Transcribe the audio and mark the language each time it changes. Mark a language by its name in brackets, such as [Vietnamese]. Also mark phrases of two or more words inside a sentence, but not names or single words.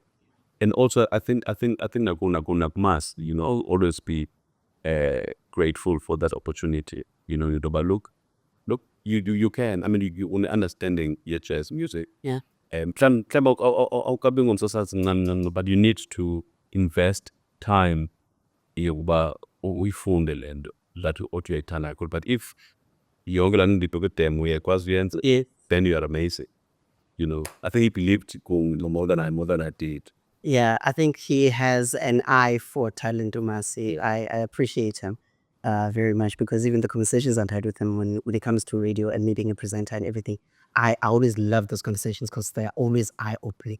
[English] And also, I think Nagunas, I'll always be grateful for that opportunity. Look, you can. I mean, you understanding your jazz music. Yeah. But you need to invest time. [Xhosa] Uyifunde le nto that othi uyayithanda kakhulu. [English] But if [Xhosa] yonke laa nto ndibheke uyakwazi uyenza, [English] then you are amazing. I think he believed more than I did. Yeah, I think he has an eye for talent, Dumasi. I appreciate him very much, because even the conversations I've had with him when it comes to radio and me being a presenter and everything, I always love those conversations because they're always eye-opening.